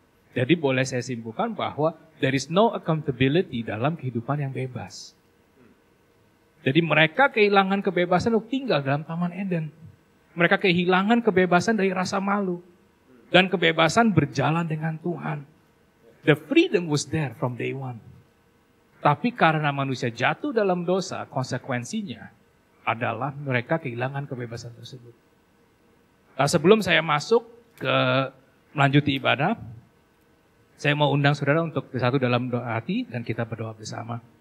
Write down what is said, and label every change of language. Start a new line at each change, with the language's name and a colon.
Indonesian: Jadi boleh saya simpulkan bahwa
English: there is no accountability
Indonesian: dalam kehidupan yang bebas. Jadi mereka kehilangan kebebasan untuk tinggal dalam Taman Eden. Mereka kehilangan kebebasan dari rasa malu. Dan kebebasan berjalan dengan Tuhan.
English: The freedom was there from day one.
Indonesian: Tapi karena manusia jatuh dalam dosa, konsekuensinya adalah mereka kehilangan kebebasan tersebut. Nah, sebelum saya masuk ke melanjuti ibadah, saya mau undang saudara untuk bersatu dalam doa hati dan kita berdoa bersama.